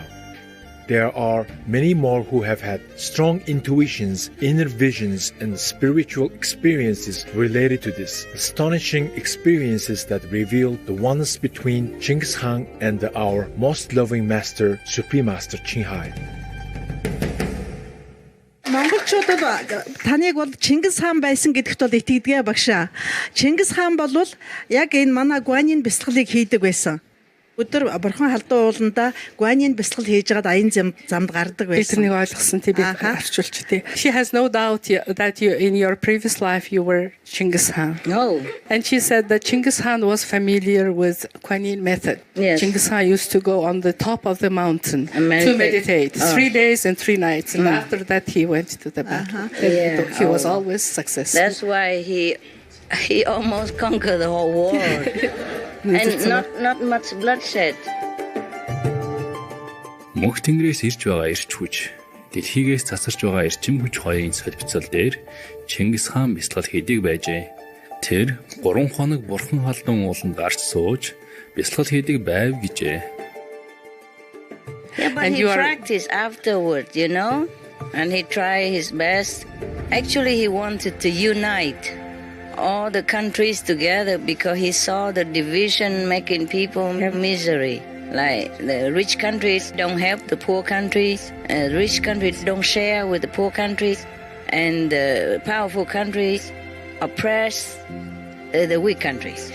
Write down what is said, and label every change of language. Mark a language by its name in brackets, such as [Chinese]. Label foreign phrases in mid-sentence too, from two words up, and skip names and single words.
[English] There are many more who have had strong intuitions, inner visions, and spiritual experiences related to this. Astonishing experiences that reveal the oneness between Chinggis Khan and our most loving master, Supreme Master Chinghai. [Mongolian] Монголчуудад таныг бол Чингис хаан байсан гэдэгт бол итгэдэг багшаа. Чингис хаан бол яг энэ манай гуанийн бясалгалыг хийдэг байсан. Өдөр борхон халдуу ууланда гуанийн бясалгал хийж байгаад аян замд гардаг байсан. Тэрнийг ойлгосон тий би арчуулч тий. [English] She has no doubt that you in your previous life you were Chinggis Khan. No. And she said that Chinggis Khan was familiar with Guanyin method. Yes. Chinggis Khan used to go on the top of the mountain to meditate 3 days and 3 nights, and after that he went to the battle. He was always successful. That's why he almost conquered the whole world. And not much bloodshed. [Mongolian] Мөнх тэнгэрээс ирж байгаа эрч хүч, дэлхийгээс засарч байгаа эрчим хүч хоёрын солилцол дээр Чингис хаан бясалгал хийдэг байжээ. Тэр 3 хоног бурхан халдун ууланд гарч сууж бясалгал хийдэг байв гэжээ. [English] Yeah, but he practiced afterward, you know, and he tried his best. Actually, he wanted to unite all the countries together because he saw the division making people misery. Like the rich countries don't help the poor countries, rich countries don't share with the poor countries, and the powerful countries oppress the weak countries.